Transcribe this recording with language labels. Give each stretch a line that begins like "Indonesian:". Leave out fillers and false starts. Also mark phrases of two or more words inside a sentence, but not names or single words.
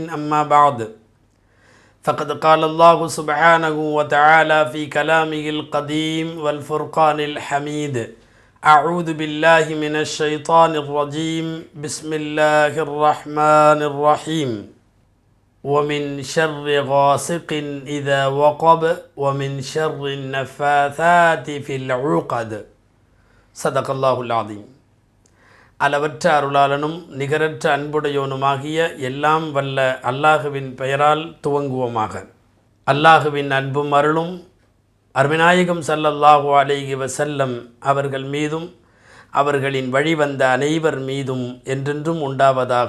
Arabic: أما بعد، فقد قال الله سبحانه وتعالى في كلامه القديم والفرقان الحميد: أعوذ بالله من الشيطان الرجيم. بسم الله الرحمن الرحيم. ومن شر غاسق إذا وقب ومن شر النفاثات في العقد. صدق الله العظيم.
Tamil: அளவற்ற அருளாளனும் நிகரற்ற அன்புடையோனுமாகிய எல்லாம் வல்ல அல்லாஹுவின் பெயரால் துவங்குவோமாக. அல்லாஹுவின் அன்பும் அருளும் அருமைநாயகம்
Arabic: صلى الله عليه وسلم
Tamil: அவர்கள் மீதும் அவர்களின் வழிவந்த அனைவர் மீதும் என்றென்றும் உண்டாவதாக.